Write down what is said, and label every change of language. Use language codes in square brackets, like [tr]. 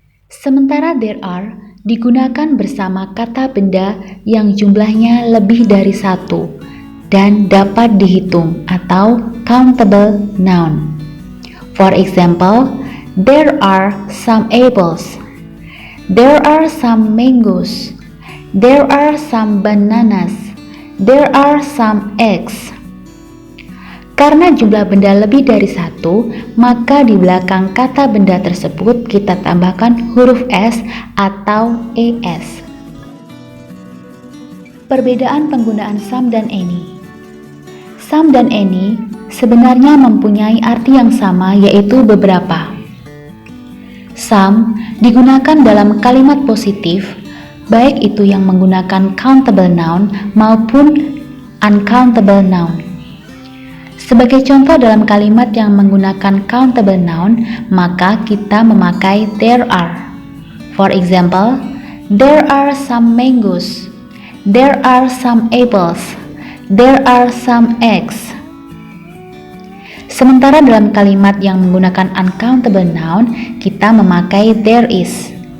[id] Sementara there are digunakan bersama kata benda yang jumlahnya lebih dari satu dan dapat dihitung atau countable noun. [en] For example, there are some apples. There are some mangoes. There are some bananas. There are some eggs. [id] Karena jumlah benda lebih dari satu, maka di belakang kata benda tersebut kita tambahkan huruf S atau ES. Perbedaan penggunaan some dan any. Some dan any sebenarnya mempunyai arti yang sama, yaitu beberapa. Some digunakan dalam kalimat positif, baik itu yang menggunakan countable noun maupun uncountable noun. Sebagai contoh dalam kalimat yang menggunakan countable noun, maka kita memakai there are. [en] For example, there are some mangoes, there are some apples, there are some eggs. [id] Sementara dalam kalimat yang menggunakan uncountable noun, kita memakai there is.